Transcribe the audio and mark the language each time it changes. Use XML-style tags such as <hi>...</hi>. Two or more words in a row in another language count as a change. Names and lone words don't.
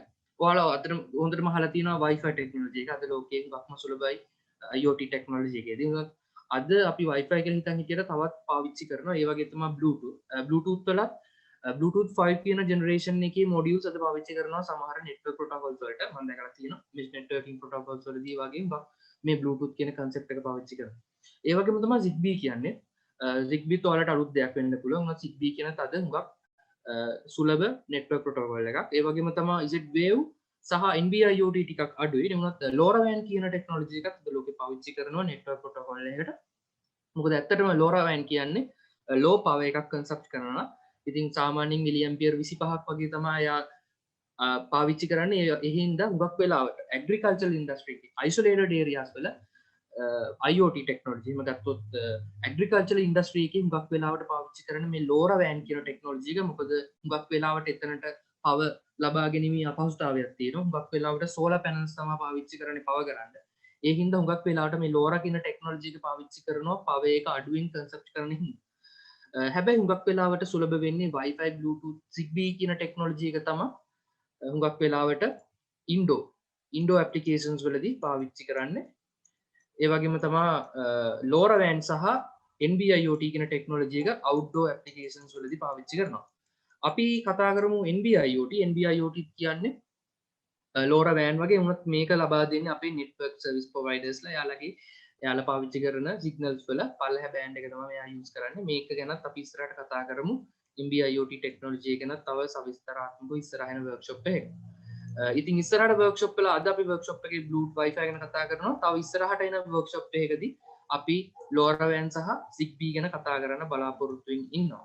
<si>ඔයාලා අතන හොඳටම අහලා තියෙනවා Wi-Fi technology එක. අද ලෝකයේ වක්ම සුලභයි IoT technology එකේදී. අද අපි Wi-Fi කියලා හිතන් හිටියට තවත් පාවිච්චි කරනවා. ඒ වගේ තමයි Bluetooth වලත් Bluetooth 5 කියන generation එකේ modules අද පාවිච්චි කරනවා සමහර</si> <en>network protocols</en> <si>වලට. මම දැකලා තියෙනවා</si> <en>mesh networking protocols</en> <si>වලදී වගේ මේ Bluetooth කියන concept එක පාවිච්චි කරනවා. ඒ වගේම තමයි Zigbee කියන්නේ. Zigbee ඔයාලට අලුත් දෙයක් වෙන්න පුළුවන්. Zigbee කියන තද හුඟක් සුලභ</si> <en>network protocol</en> <si>එකක්. ඒ වගේම තමයි Z-Wave සහ NB-IoT ටිකක් අඩුයි. ඒ වුණත් LoRaWAN කියන technology එකත් අද ලෝකේ පාවිච්චි කරනවා</si> <en>network protocol</en> <si>එකකට. මොකද ඇත්තටම LoRaWAN කියන්නේ</si> <en>low power</en> <si>එකක් concept කරනවා. ඉතින් සාමාන්‍යයෙන් මිලි ඇම්පියර් 25ක් වගේ තමයි එයා පාවිච්චි කරන්නේ. ඒ හින්දා හුඟක් වෙලාවට</si> <en>agricultural industry</en> <si>එකේ</si> <en>isolated areas</en> <si>වල IoT technology එහෙම ගත්තොත්</si> <en>agricultural industry</en> <si>එකේ හුඟක් වෙලාවට පාවිච්චි කරන මේ LoRaWAN කියන technology එක. මොකද හුඟක් වෙලාවට එතනට power ලබා ගැනීමේ අපහසුතාවයක් තියෙනවා. හුඟක් වෙලාවට</si> <en>solar panels</en> <si>තමයි පාවිච්චි කරන්නේ power ගන්න. ඒ හින්දා හුඟක් වෙලාවට මේ LoRa කියන technology එක පාවිච්චි කරනවා power එක අඩුවෙන් concept කරන හින්දා. හැබැයි හුඟක් වෙලාවට සුලභ වෙන්නේ Wi-Fi Bluetooth Zigbee කියන ටෙක්නොලොජි එක තමයි හුඟක් වෙලාවට</si> <en>indoor applications</en> <si>වලදී පාවිච්චි කරන්නේ. ඒ වගේම තමයි LoRaWAN සහ NB-IoT කියන ටෙක්නොලොජි එක</si> <en>outdoor applications</en> <si>වලදී පාවිච්චි කරනවා. අපි කතා කරමු NB-IoT. NB-IoT කියන්නේ LoRaWAN වගේ වුණත් මේක ලබා දෙන්නේ අපේ</si> <en>network service providers</en> <si>ලා යාලා පාවිච්චි කරන සිග්නල්ස් වල පල්ලෙහා බෑන්ඩ් එක තමයි මෙයා යූස් කරන්නේ. මේක ගැනත් අපි ඉස්සරහට කතා කරමු. NB-IoT ටෙක්නොලොජි එක ගැනත් තව සවිස්තරාත්මකව ඉස්සරහින වර්ක්ෂොප් එකේ. ඉතින් ඉස්සරහට වර්ක්ෂොප් වල අද අපි වර්ක්ෂොප් එකේ Bluetooth Wi-Fi ගැන කතා කරනවා. තව ඉස්සරහට එන වර්ක්ෂොප් එකකදී අපි LoRaWAN සහ Zigbee ගැන කතා කරන්න බලාපොරොත්තු වෙමින් ඉන්නවා.</si>